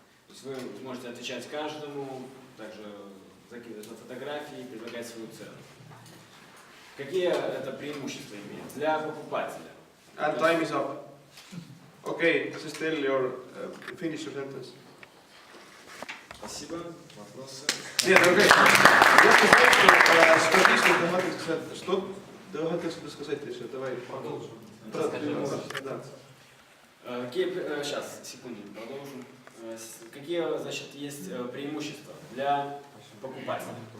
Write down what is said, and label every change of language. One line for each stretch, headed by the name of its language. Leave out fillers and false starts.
Russian: То есть вы можете отвечать каждому, также закидывать фотографии, предлагать свою цену. Какие это преимущества имеет для покупателя?
English: And time is up. Okay, just tell your finish your sentence.
Russian: Спасибо. Вопросы? Нет, окей. Я сказал, что статично догадываться сказать еще. Давай продолжим. Да. Сейчас, секунду, продолжим. Какие, значит, есть преимущества для покупателя?